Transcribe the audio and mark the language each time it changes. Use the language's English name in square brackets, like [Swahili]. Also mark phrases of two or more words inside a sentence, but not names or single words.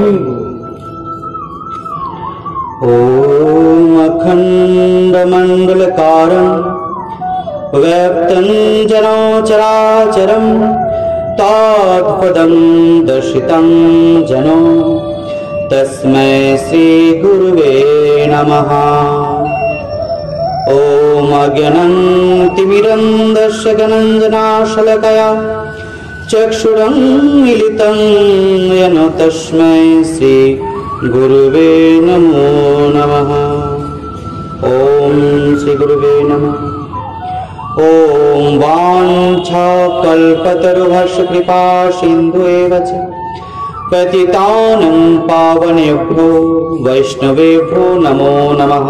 [Sanskrit] ওম অখণ্ড মণ্ডলকারং ব্যপ্তং যেন চরাচরম তৎপদং দর্শিতং যেন তস্मै শ্রী গুরুবে নমঃ। ওম অজ্ঞানং তিমিরন্ধস্য জ্ঞানাঞ্জনাশলাকয়া চক্ষুরুন্মিলিतं येन তস্मै শ্রী গুরুবে নমো নমঃ। ওম শ্রী গুরুবে নমঃ। ओम वाञ्छाकल्पतरुभ्यश्च कृपा सिन्धुएव च पतितानं पावनेभ्यो वैष्णवेभ्यो नमो नमः।